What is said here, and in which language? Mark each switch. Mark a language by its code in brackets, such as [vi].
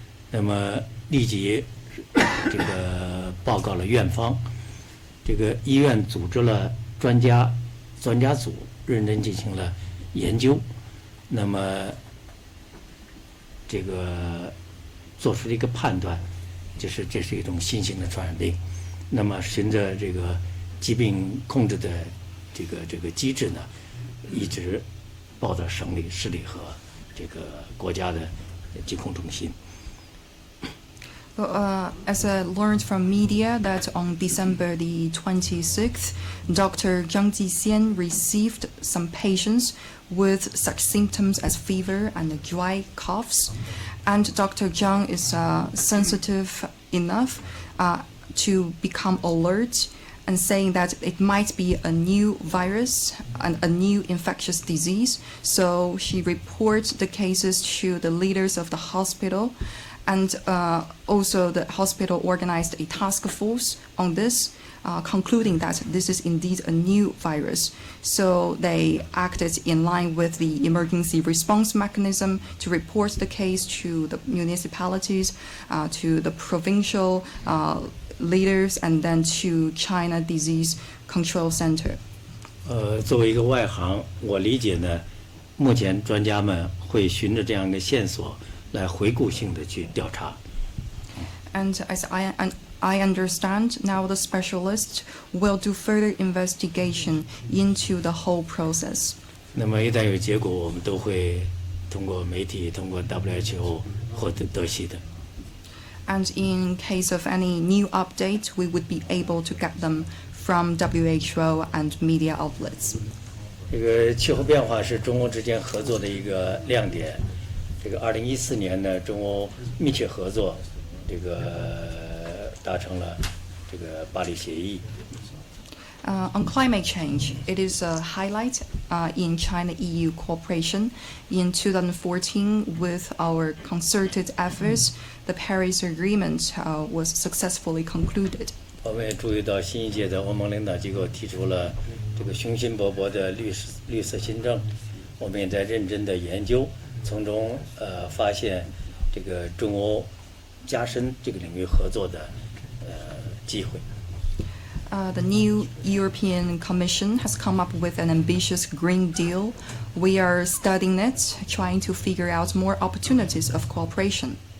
[zh] 那么立即这个报告了院方，这个医院组织了专家组，认真进行了研究，那么这个做出了一个判断，就是这是一种新型的传染病。那么循着这个疾病控制的这个机制呢，一直报到省里、市里和这个国家的疾控中心。 [en] As I learned from media that on December the 26th, Dr. Zhang Jixian received some patients with such symptoms as fever and dry coughs. And Dr. Zhang is sensitive enough to become alert and saying that it might be a new virus and a new infectious disease. So she reports the cases to the leaders of the hospital. And also the hospital organized a task force on this, concluding that this is indeed a new virus. So they acted in line with the emergency response mechanism to report the case to the municipalities, to the provincial leaders, and then to China Disease Control Center. [zh] 作为一个外行，我理解呢，目前专家们会循着这样一个线索来回顾性的去调查。 [en] And as I understand, now the specialists will do further investigation into the whole process. [zh] 那么一旦有结果，我们都会通过媒体、通过 WHO 获得悉的。 [en] And in case of any new update, we would be able to get them from WHO and media outlets. [zh] 这个气候变化是中欧之间合作的一个亮点。这个2014年呢，中欧密切合作，这个达成了这个巴黎协议。 [en] On climate change, it is a highlight in China-EU cooperation. In 2014, with our concerted efforts, the Paris Agreement was successfully concluded. [zh] 我们也注意到新一届的欧盟领导机构提出了这个雄心勃勃的绿色新政，我们也在认真的研究，从中发现这个中欧加深这个领域合作的机会。 [en] The new European Commission has come up with an ambitious Green Deal. We are studying it, trying to figure out more opportunities of cooperation.